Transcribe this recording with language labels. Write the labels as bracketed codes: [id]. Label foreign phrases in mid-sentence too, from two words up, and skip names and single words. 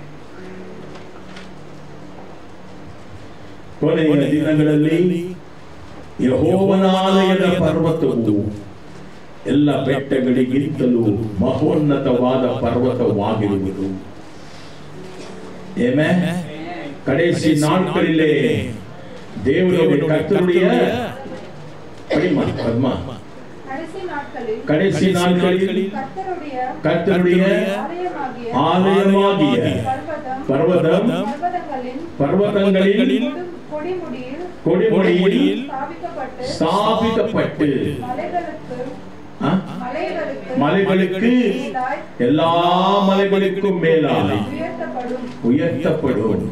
[kn] ಕೊನೆಯ ದಿನಗಳಲ್ಲಿ ಯೆಹೋವನ ಆಲಯದ ಪರ್ವತವು ಎಲ್ಲ ಬೆಟ್ಟಗಳಿಗಿಂತಲೂ ಮಹೋನ್ನತವಾದ ಪರ್ವತವಾಗಿರುವುದು. ಆಮೆನ್. [ta] கடைசி நாட்களிலே தேவனுடைய கர்த்தருடைய கடைசி நாட்களில் கர்த்தருடைய ஆலயமாகிய பர்வதங்களில் கொடிமுடியில் ஸ்தாபிக்கப்பட்டு மலைகளுக்கு எல்லா மலைகளுக்கும் மேலாய் உயர்த்தப்படும்.